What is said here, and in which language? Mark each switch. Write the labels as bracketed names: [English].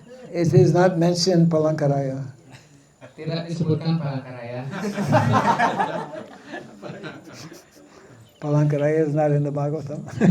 [English] It is not mentioned Palankaraya. [Indonesian] Tidak disebutkan Palangkaraya. [English] Palankaraya is not in the Bhagavatam.